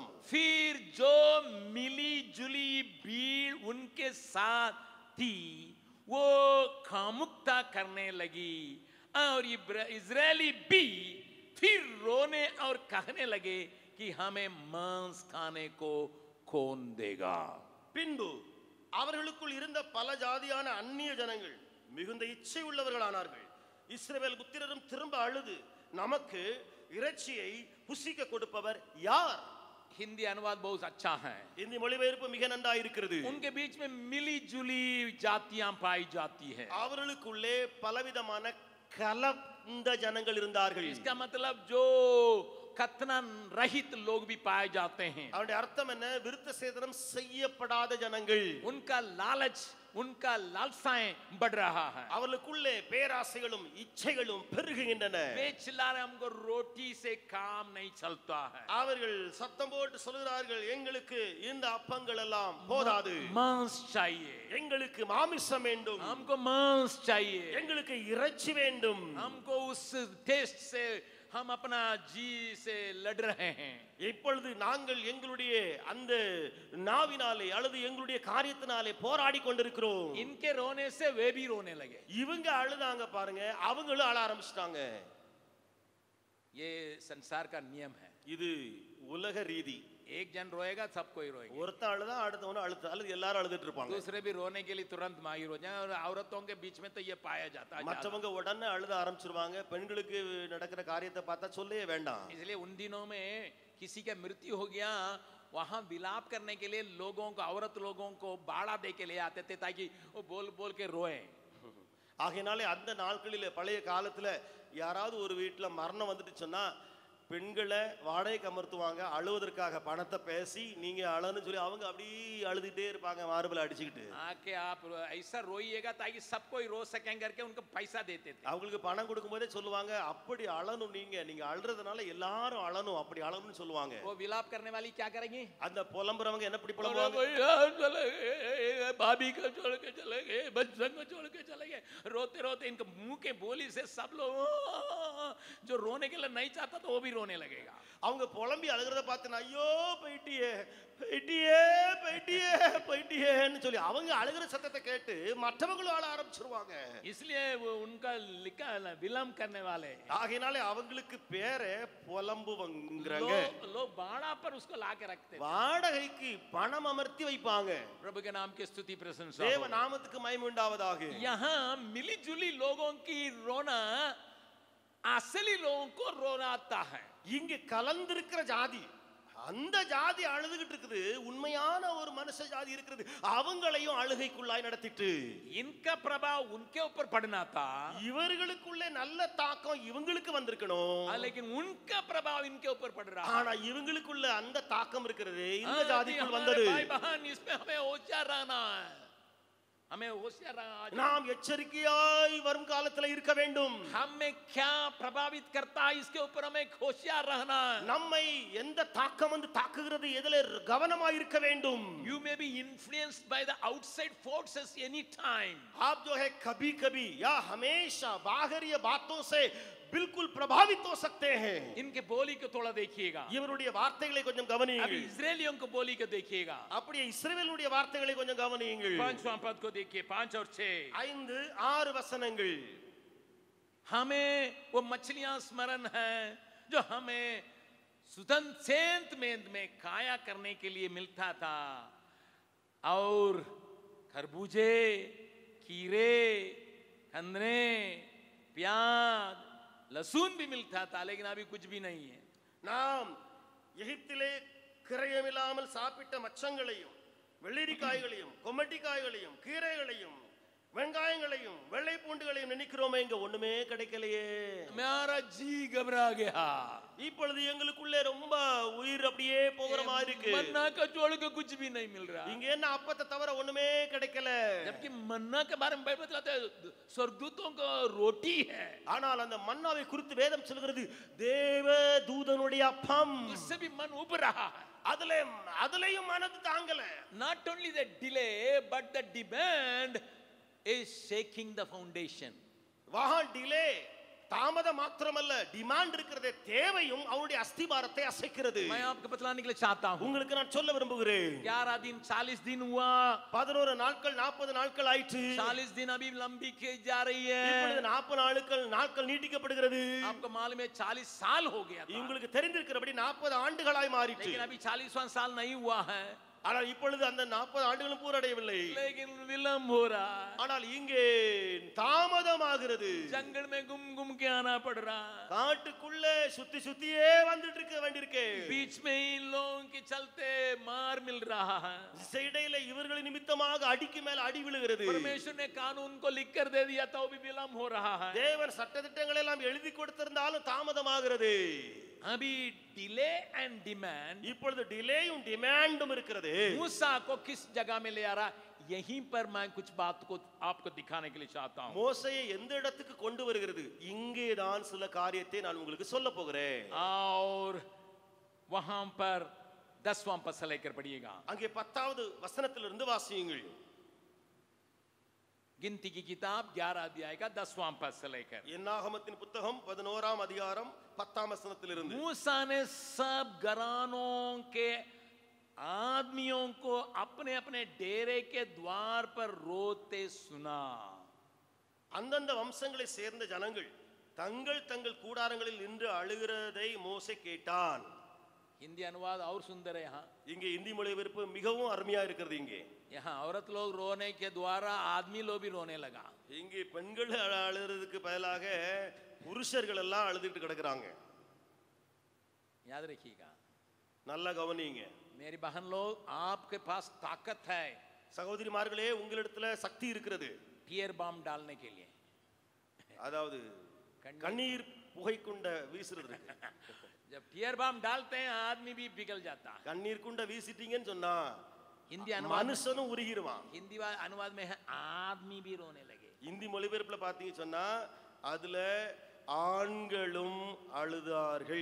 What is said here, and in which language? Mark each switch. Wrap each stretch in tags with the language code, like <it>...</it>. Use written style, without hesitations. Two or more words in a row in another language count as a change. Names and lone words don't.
<hi>फिर जो मिली जुली भीड़ उनके साथ थी वो खामुकता करने लगी और इजरायली भी फिर रोने और कहने लगे कि हमें मांस खाने को कौन देगा।</hi> <ta>பின்பு அவர்களுக்குள் இருந்த பல ஜாதியான அந்நிய ஜனங்கள் மிகுந்த இச்சை உள்ளவர்களானார்கள். இஸ்ரவேல் புத்திரரும் திரும்ப அழுது, நமக்கு இறைச்சியை புசிக்க கொடுப்பவர் யார்?</ta> <hi>हिंदी अनुवाद बहुत अच्छा है।</hi> <ta>இந்தி மொழிபெயர்ப்பு மிக நன்றாக இருக்கிறது.</ta> <hi>उनके बीच में मिली जुली जातियां पाई जाती है।</hi> <ta>அவர்களுக்குள்ளே பலவிதமான கலந்த ஜனங்கள் இருந்தார்கள்.</ta> <hi>इसका मतलब जो खतना रहित लोग भी पाए जाते हैं।</hi> <ta>அவருடைய அர்த்தம் என்ன? விருத்த சேதனம் செய்யப்படாத ஜனங்கள்.</ta> <hi>उनका लालच, उनका लालसाएं बढ़ रहा है।</hi> <ta>அவர்களுக்குள்ளே பேராசைகளும் இச்சைகளும் பெருகுகின்றன.</ta> <hi>वे चिल्ला रहे, हमको रोटी से काम नहीं चलता है।</hi> <ta>அவர்கள் சத்தம் போட்டு சொல்கிறார்கள், எங்களுக்கு இந்த அப்பங்கள் எல்லாம் போதாது,</ta> <hi>मांस चाहिए,</hi> <ta>எங்களுக்கு மாமிசம் வேண்டும்,</ta> <hi>हमको मांस चाहिए,</hi> <ta>எங்களுக்கு இறைச்சி வேண்டும்.</ta> <hi>हमको उस टेस्ट से हम अपना जी से लड़ रहे हैं।</hi> <ta>இப்பொழுது நாங்கள் எங்களுடைய அந்த நாவினாலே அல்லது எங்களுடைய காரியத்தினாலே போராடி கொண்டிருக்கிறோம்.</ta> <hi>इनके रोने से वे भी रोने लगे।</hi> <ta>இவங்க அழுதாங்க பாருங்க, அவங்களும் அழ ஆரம்பிச்சிட்டாங்க.</ta> <hi>ये संसार का नियम है।</hi> <ta>இது உலக ரீதி.</ta> <hi>एक जन रोएगा सब कोई रोएगा,</hi> <ta>ஒருத்தன் அழுதா அடுத்தவனும் அழுது அல்லது எல்லாரும் அழுதுட்டு இருப்பாங்க.</ta> <hi>दूसरे भी रोने के लिए तुरंत माहिर हो जाए। और औरतों के बीच में तो ये पाया जाता है।</hi> <ta>மற்றவங்க உடனே அழுத ஆரம்பிச்சிருவாங்க. பெண்களுக்கு நடக்கிற காரியத்தை பார்த்தா சொல்லவே வேண்டாம்.</ta> <hi>इसलिए उन दिनों में किसी का मृत्यु हो गया, वहां विलाप करने के लिए लोगों को, औरत लोगों को बाड़ा दे के ले आते थे ताकि वो बोल बोल के रोए।</hi> <ta>ஆகையினாலே அந்த நாட்களில் பழைய காலத்துல யாராவது ஒரு வீட்டுல மரணம் வந்துட்டு சொன்னா பெண்களை வாடகைக்கு அமர்த்துவாங்க. அழுவதற்காக பணத்தை பேசி நீங்க அழன்னு சொல்லி அவங்க அப்படியே அழுதுகிட்டே இருப்பாங்க, மார்பில் அடிச்சுக்கிட்டு.</ta> <hi>आके आप ऐसा रोइएगा ताकि सब कोई रो सकें करके उनको पैसा देते थे।</hi> <ta>அவங்களுக்கு பணம் கொடுக்கும் போதே சொல்லுவாங்க, அப்படி அழணும், நீங்க அழுறதுனால எல்லாரும் அழணும், அப்படி அழணும்னு சொல்லுவாங்க.</ta> <hi>वो विलाप करने वाली क्या करेंगी?</hi> <ta>அந்த புலம்புறவங்க என்ன இப்படி புலம்புவாங்க?</ta> <hi>भाभी को छोड़ के चले गए, बच्चों को छोड़ के चले गए, रोते रोते इनके मुंह के बोली से सब लोग जो रोने के लिए नहीं चाहता तो वो भी रोने लगेगा।</hi> <ta>அவங்க புலம்பி அழுகிறத பார்த்து ஐயோ போயிட்டியே போயிட்டியே போயிட்டியே போயிட்டியேன்னு சொல்லி அவங்க அழுகிற சத்தத்தை கேட்டு மற்றவங்களும் அழ ஆரம்பிச்சிருவாங்க.</ta> <hi>इसलिए वो उनका लिखा विलम्ब करने वाले,</hi> <ta>ஆகையினாலே அவங்களுக்கு பேரே புலம்புவங்கறாங்க.</ta> <hi>लोग बाड़ा पर उसको ला के रखते,</hi> <ta>வாடகைக்கு பணம் அமர்த்தி வைப்பாங்க.</ta> <hi>प्रभु के नाम की स्तुति प्रशंसा</hi> <ta>தேவ</ta> <hi>हो।</hi> <ta>நாமத்துக்கு மகிமை உண்டாவதாக.</ta> <hi>यहाँ मिली जुली लोगों की रोना असली लोगों को रोनाता है।</hi> <ta>இங்க கலந்திருக்கிற ஜாதி, அந்த ஜாதி அழுதுகிட்டு இருக்குது. உண்மையான ஒரு மனுஷ ஜாதி இருக்கிறது, அவங்களையும் அழுகைக்குள்ளாய் நடத்திட்டு</ta> <hi>इनका प्रभाव उनके ऊपर पड़ना था,</hi> <ta>இவர்களுக்குள்ளே நல்ல தாக்கம் இவங்களுக்கு வந்திருக்கணும்.</ta> <hi>लेकिन उनका प्रभाव इनके ऊपर पड़ रहा है।</hi> <ta>ஆனா இவங்களுக்குள்ள அந்த தாக்கம் இருக்கிறது இந்த ஜாதிக்குள் வந்தது.</ta> <hi>भाई बहन, इसमें हमें होशियार रहना है, हमें होशियार रहना।</hi> <ta>நாம் எச்சரிக்கையாய் வரும் காலத்துல இருக்க வேண்டும்.</ta> <hi>हमें क्या प्रभावित करता है इसके ऊपर हमें होशियार रहना है।</hi> <ta>நம்மை எந்த தாக்கம் வந்து தாக்குகிறது எதில கவனமாய் இருக்க வேண்டும்.</ta> <en>You may be influenced by the outside forces any time.</en> <hi>आप जो है कभी कभी या हमेशा बाहरी बातों से बिल्कुल प्रभावित हो सकते हैं. इनके बोली को थोड़ा देखिएगा,</hi> <ta>இவருடைய வார்த்தைகளை கொஞ்சம்</ta> <hi>अभी</hi> <ta>கவனியுங்கள்.</ta> <hi>इजरायलियों को बोली को देखिएगा।</hi> <ta>அப்படியே இஸ்ரவேலுடைய வார்த்தைகளை கொஞ்சம் கவனியுங்கள்.</ta> <hi>5वां पद को देखिए, 5 और 6।</hi> <ta>5 6 वचनங்கள்.</ta> <hi>हमें वो मछलियां स्मरण है जो हमें सुदंत में खाया करने के लिए मिलता था, और खरबूजे, कीरे, कंदरे, प्याज, लहसुन भी मिलता था, लेकिन अभी कुछ भी नहीं है.</hi> <ta>நாம் எகிப்திலே கிரயமில்லாமல் சாப்பிட்ட மச்சங்களையும் வெள்ளரிக்காய்களையும் கொம்மட்டிக்காய்களையும் கீரைகளையும் வெங்காயங்களையும் வெள்ளை பூண்டுகளையும் நினைக்கிறோமே, இங்க ஒண்ணுமே கிடைக்கலையே.</ta> <hi>मेरा जी घबरा गया.</hi> <ta>இப்பொழுது எங்களுக்குள்ளே ரொம்ப உயிர் அப்படியே போகிற மாதிரி இருக்கு.</ta> <hi>मन्ना का छोड़ के कुछ भी नहीं मिल रहा.</hi> <ta>இங்க என்ன அப்பத்தை தவிர ஒண்ணுமே கிடைக்கல.</ta> <hi>जबकि मन्ना के बारे में बाइबल बताता है स्वर्गदूतों का रोटी है.</hi> <ta>ஆனால் அந்த மன்னாவை குறித்து வேதம் சொல்கிறது தேவ தூதனுடைய அப்பம்.</ta> <hi>उससे भी मन उब रहा है.</hi> <ta>அதுலயும் மனது தாங்கல.</ta> <en>Not only the delay but the demand is shaking the foundation.</en> <ta>वहां डिले தாமதம் மாத்திரமல்ல, டிமாண்ட் இருக்கிறதே, தேவையும் அவருடைய அஸ்திபாரத்தை அசைக்கிறது.</ta> <hi>मैं आपको बतलाने के लिए चाहता हूं.</hi> <ta>உங்களுக்கு நான் சொல்ல விரும்புகிறேன்.</ta> <hi>11 दिन 40 दिन हुआ.</hi> <ta>11 நாட்கள் 40 நாட்கள் ஆயிற்று.</ta> <hi>40 दिन अभी लंबी की जा रही है.</hi> <ta>இப்பொழுது 40 நாட்கள் நீட்டிக்கப்படுகிறது.</ta> <hi>आपको मालूम है 40 साल हो गया था.</hi> <ta>உங்களுக்கு தெரிந்திருக்கிறபடி 40 ஆண்டுகளாய் மாறிற்று.</ta> <hi>लेकिन अभी 40वां साल नहीं हुआ है.</hi> <ta>ஆனால் இப்பொழுது அந்த 40 ஆண்டுகளும் பூரடையவில்லை.</ta> <hi>लेकिन विलंब हो रहा है.</hi> <ta>ஆனால் இங்கே தாமதமாகிறது.</ta> <hi>जंगल में घूम घूम के आना पड़ रहा है.</hi> <ta>காட்டுக்குள்ள சுத்தி சுத்தியே வந்துட்டு இருக்க வேண்டியிருக்கு.</ta> <hi>बीच में इन लोगों के चलते मार मिल रहा है.</hi> <ta>இடையில இவர்கள் நிமித்தமாக அடிக்கு மேல அடி விழுகிறது.</ta> <hi>परमेश्वर ने कानून को लिख कर दे दिया था, वो भी विलंब हो रहा है.</hi> <ta>தேவன் சட்டதிட்டங்களை எல்லாம் எழுதி கொடுத்திருந்தாலும் தாமதமாகிறது.</ta> <en>अभी delay and demand.</en> <ta>இப்பொழுது டிலேயும் டிமாண்டும் இருக்கிறது.</ta> <hi>मूसा को किस जगह में ले आ रहा, यहीं पर मैं कुछ बात को आपको दिखाने के लिए चाहता हूं.</hi> <ta>மோசேயை எந்த இடத்துக்கு கொண்டு வருகிறது, இங்கே தான் சில காரியத்தை நான் உங்களுக்கு சொல்ல போகிறேன்.</ta> <hi>और वहां पर 10वां पद से लेकर पढ़िएगा.</hi> <ta>அங்கே 10வது வசனத்திலிருந்து வாசியுங்கள்.</ta> <hi>गिनती की किताब 11 अध्याय का 10वां पद से लेकर.</hi> <ta>என்னாகமத்தின் புத்தகம் 11ஆம் அதிகாரம் 10ஆம் வசனத்திலிருந்து.</ta> <hi>मूसा ने सब घरानों के आदमियों को अपने अपने डेरे के द्वार पर रोते सुना.</hi> <ta>அந்தந்த வம்சங்களை சேர்ந்த ஜனங்கள் தங்கள் தங்கள் கூடாரங்களில் நின்று அழுகிறதை மோசே கேட்டான்.</ta> <hi>हिंदी अनुवाद और सुंदर है. यहाँ</hi> <ta>இங்கே இந்தி மொழிபெயர்ப்பு மிகவும் அருமையா இருக்கிறது. இங்கே</ta> <hi>यहाँ औरत लोग रोने के द्वारा आदमी लोग भी रोने लगा.</hi> <ta>இங்கே பெண்கள் அழுகிறதுக்கு பதிலாக புருஷர்கள் எல்லாம் அழுதுட்டு கிடக்குறாங்க.</ta> <hi>याद रखिएगा.</hi> <ta>நல்லா கவனிங்க.</ta> <hi>मेरी बहन लोग, आपके पास ताकत है</hi> <ta>சகோதரிமார்களே, உங்களிடத்துல சக்தி இருக்கிறது.</ta> <en>tear bomb</en> <hi>डालने के लिए.</hi> <ta>அதாவது கண்ணீர் புகை குண்ட வீசுறதுக்கு.</ta> <hi>जब टीयर बम डालते हैं आदमी भी पिघल जाता है.</hi> <ta>கண்ணீர் குண்ட வீசிட்டீங்கன்னு சொன்னா</ta> <hi>हिंदी अनुवाद,</hi> <ta>மனுஷனும் உருகிடுவான்.</ta> <hi>हिंदी अनुवाद में है आदमी भी रोने लगे.</hi> <ta>இந்தி மொழிபெயர்ப்புல பாத்தீங்க சொன்னா அதுல ஆண்களும் அழுதார்கள்.</ta>